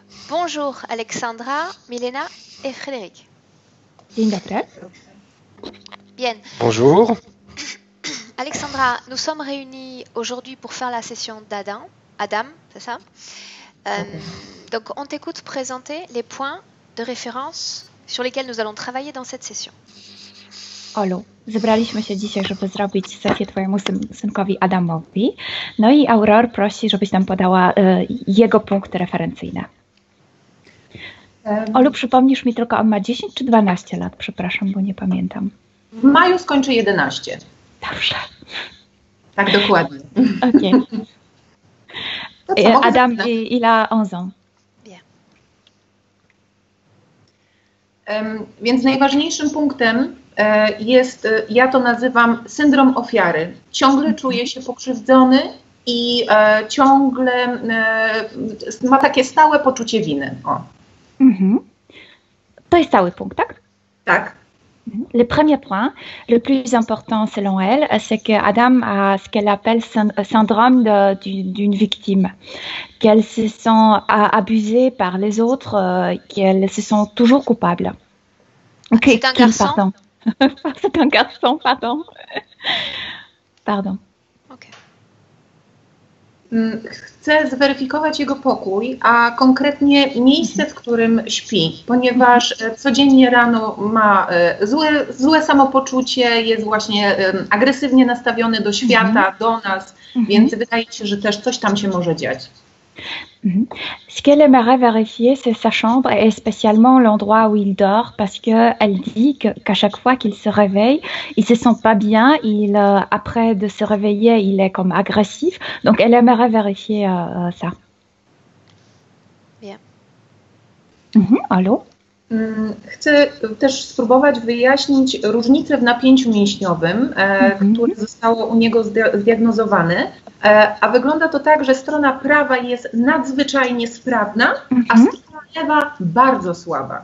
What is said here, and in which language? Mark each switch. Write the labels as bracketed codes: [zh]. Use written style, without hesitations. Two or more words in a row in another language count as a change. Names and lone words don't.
[fr] Bonjour Alexandra, Milena et Frédéric. [pl] Dzień dobry. [fr] Bien. Bonjour. Alexandra, nous sommes réunis aujourd'hui pour faire la session d'Adam. Adam, c'est ça? Donc on t'écoute présenter les points de référence sur lesquels nous allons travailler dans cette session. [pl] Olu, zebraliśmy się dzisiaj, żeby zrobić sesję twojemu synkowi Adamowi. No i Aurore prosi, żebyś nam podała jego punkty referencyjne. Olu, przypomnisz mi tylko, on ma 10 czy 12 lat? Przepraszam, bo nie pamiętam. W maju skończy 11. Dobrze. Tak, dokładnie. Okej. Adam, [fr] il a 11 ans. [pl] Więc najważniejszym punktem jest, ja to nazywam syndrom ofiary. Ciągle czuje się pokrzywdzony i ciągle ma takie stałe poczucie winy. O. To jest cały punkt, tak? Tak. [fr] Le premier point, le plus important selon elle, c'est que Adam a ce qu'elle appelle syndrome d'une victime, qu'elle se sent abusée par les autres, qu'elle se sent toujours coupable. C'est un garçon? Pardon. C'est un garçon, pardon. Pardon. Okay. [pl] Chcę zweryfikować jego pokój, a konkretnie miejsce, w którym śpi, ponieważ codziennie rano ma złe samopoczucie, jest właśnie agresywnie nastawiony do świata, do nas, więc wydaje się, że też coś tam się może dziać. [fr] Ce qu'elle aimerait vérifier, c'est sa chambre et spécialement l'endroit où il dort, parce qu'elle dit qu'à chaque fois qu'il se réveille, il se sent pas bien. Après de se réveiller, il est comme agressif. Donc, elle aimerait vérifier ça. Bien. Allô? [pl] Chcę też spróbować wyjaśnić różnicę w napięciu mięśniowym, które zostało u niego zdiagnozowane, a wygląda to tak, że strona prawa jest nadzwyczajnie sprawna, a strona lewa bardzo słaba.